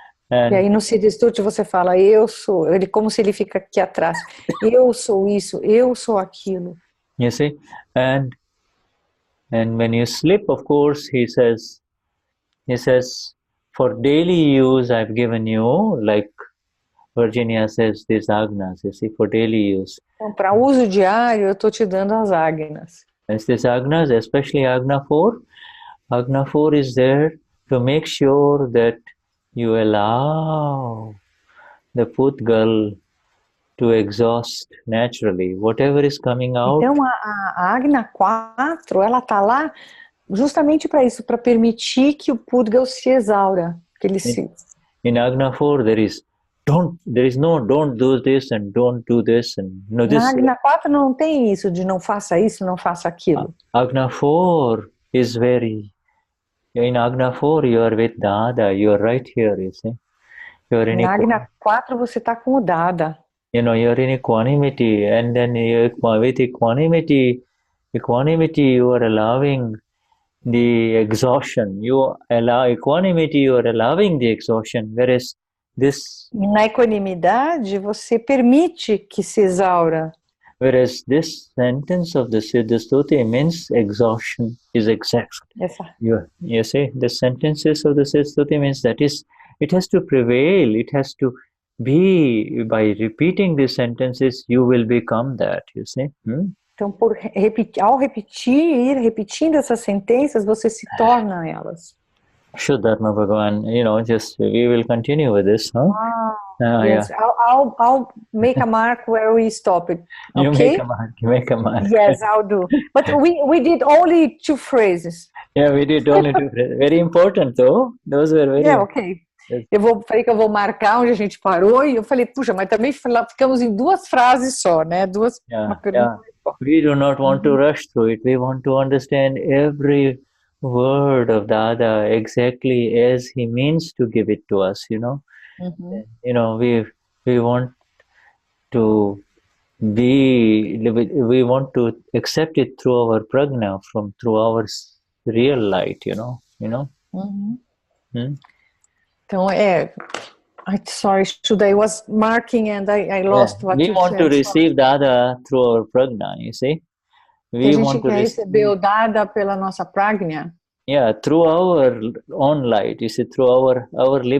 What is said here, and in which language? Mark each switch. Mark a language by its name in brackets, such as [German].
[Portuguese] E aí no Siddha Stuti você fala, eu sou, ele como se ele fica aqui atrás, eu sou isso, eu sou aquilo. [English] You see? And when you sleep, of course, he says, for daily use, I've given you, like Virginia says, these agnas, you see, for daily use. [Portuguese] Então, para uso diário, eu estou te dando as agnas. [English] As these agnas, especially Agna 4. Agna 4 is there to make sure that you allow the Pudgal to exhaust naturally, whatever is coming out. [Portuguese] Então, a Agna 4, ela está lá justamente para isso, para permitir que o Pudgal se exaura. Que ele se... [English] In Agna 4, there is no don't do this and don't do this and no this. [Portuguese] Na Agna 4 não tem isso de não faça isso, não faça aquilo. [English] Agna 4 is very, in Agna 4 you are with Dada, you are right here, you see. You are in [Portuguese] Na Agna 4 você está com o Dada. [English] You know, you are in equanimity, and then with equanimity you are allowing the exhaustion. You allow equanimity, you are allowing the exhaustion, whereas this... [Portuguese] Na equanimidade, você permite que se exaura. [English] Whereas this sentence of the Siddha Stuti means exhaustion is exact. You see, the sentences of the Siddha Stuti means that is, it has to prevail, it has to be, by repeating these sentences, you will become that, you see. [Portuguese] Então, ao repetindo essas sentenças, você se torna elas. [English] Shuddha Bhagavan, you know, just we will continue with this, huh? Yes, yeah. I'll make a mark where we stop it. Okay? You make a mark. Yes, I'll do. But we did only 2 phrases. Yeah, we did only 2 phrases. Very important, though. Those were very. Yeah, okay. [Portuguese] Falei que eu vou marcar onde a gente parou e eu falei, puxa, mas também ficamos em 2 frases só, né? [English] Yeah. We do not want to rush through it. We want to understand every word of Dada exactly as he means to give it to us, you know. You know, we want to we want to accept it through our prajna, through our real light, you know. Então, sorry, Shuddha, I was marking and I lost what you said. We want to receive Dada through our prajna, you see. [Portuguese] A gente quer receber o Dada pela nossa prajna. [English] Yeah, through our own light, you see, through our liberating